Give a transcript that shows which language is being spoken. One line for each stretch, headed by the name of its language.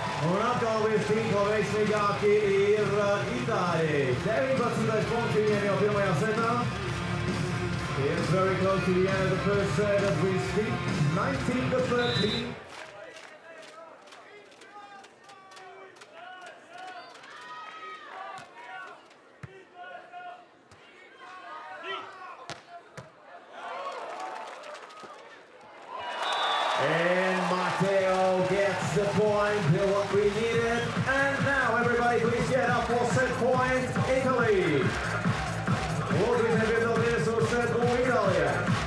Latvian: Un atkal virsīko veiksmīgāki ir Itāļi. 19 punkts viņiem jau pirmajā setā.
English: It's very close to the end of the first set as we speak. 19-13. And Matteo gets the point, what we needed. And now everybody please get up for set point, Italy.
Latvian: Lūdzu, piedalieties uz set point Itālijā.